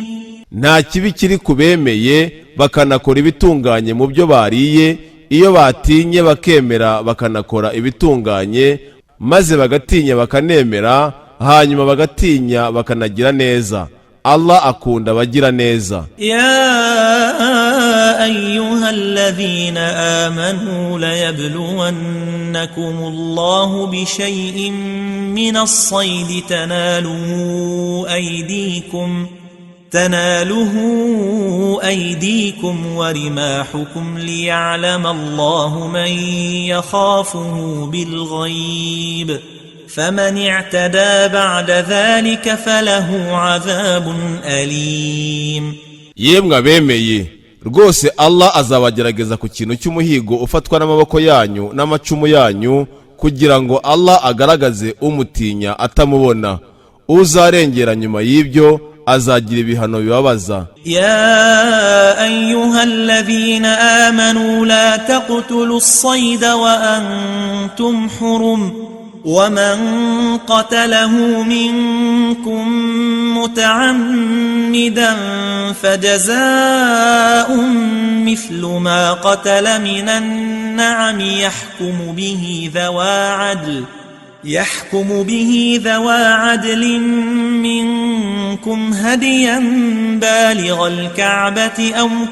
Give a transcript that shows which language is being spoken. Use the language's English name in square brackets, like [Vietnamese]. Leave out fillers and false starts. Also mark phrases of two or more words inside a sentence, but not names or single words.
[Kinyarwanda] nta kibi kiri kubemeye bakanakora ibitunganye mu byo bariye iyo batinye bakemera bakanakora ibitunganye maze bagatinya bakanemera hanyuma bagatinya bakanagira neza. Allah akunda bagira neza. [Arabic] يا أيها الذين آمنوا ليبلونكم الله بشيء من الصيد تناله أيديكم ورماحكم ليعلم الله من يخافه بالغيب فمن اعتدى بعد ذلك فله عذاب أليم. [Kinyarwanda] yemwe abemeye rwose Allah azabagerageza ku kintu cy'umuhigo ufatwa n'amaboko yanyu n'amacumu yanyu kugira ngo Allah agaragaze umutinya atamubona. Uzarengera nyuma y'ibyo azagira ibihano bibabaza. [Arabic] يا أيها الذين آمنوا لا تقتلوا الصيد وأنتم حرم ومن قتله منكم متعمدا فجزاء مثل ما قتل من النعم يحكم به ذوى عدل منكم هديا بالغ الكعبة أو